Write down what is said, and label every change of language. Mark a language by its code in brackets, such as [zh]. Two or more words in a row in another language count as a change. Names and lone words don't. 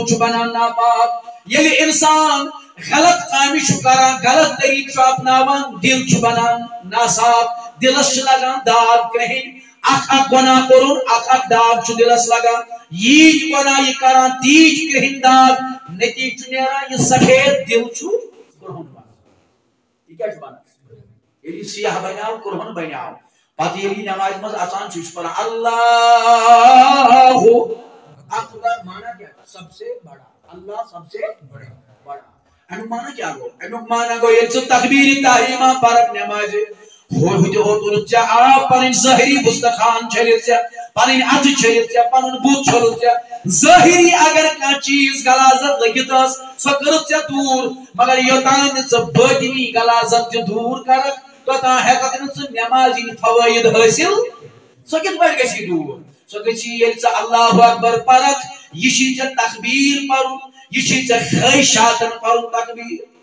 [ks] چھُ بنان ناپاک ییٚلہِ انسان غلط کامہِ چھُ کران غلط طریقہٕ چھُ اپناوان دل چھُ بنان ناصاف دلس چھِ لگان داغ کرٛہِنۍ اکھ گۄناہ کوٚرُن اکھ داغ چھُ دلس لگان ییٖتۍ گۄناہ یہِ کران تیٖتۍ کرٛہِنۍ داغ نتیجہ چھُ نیران یہِ سفید دل چھُ کرٛہُن بنان یہِ کیٛاہ چھُ بنان ییٚلہِ یہِ سیاہ بنیٛاو کرٛہُن بنیٛاو پتہٕ ییٚلہِ یہِ نمازِ منٛز اژان چھُ یہِ چھُ پران [ar] اللہ اکبر [ur] مانا کیا سب سے بڑا اللہ سب سے بڑا [ks] امیُک مانا کیا گوٚو امیُک مانا گوٚو ییٚلہِ ژٕ تکبیٖر تحریٖمہ پرکھ نمازِ تُلُتھ ژےٚ آب پنٕنۍ ظٲہری وستخان چھٔلِتھ ژےٚ پنٕنۍ اَتھٕ چھٔلِتھ ژےٚ پنُن بُتھ چھوٚلُتھ ژےٚ ظٲہری اگر کانٛہہ چیٖز غلازت لٔگِتھ ٲس سۄ کٔرٕتھ ژےٚ دوٗر مگر یوٚتام نہٕ ژٕ باطنی غلازت تہِ دوٗر کرکھ توٚتام ہٮ۪ککھ نہٕ ژٕ نمازِ ہٕنٛدۍ فوٲیِد حٲصِل سۄ کِتھ پٲٹھۍ گژھی دوٗر سۄ گژھی ییٚلہِ ژٕ [ar] اللہ اکبر [ks] پرکھ یہِ چھی ژےٚ تکبیٖر پرُن یہِ چھی ژےٚ خٲہِشاتن پرُن تکبیٖر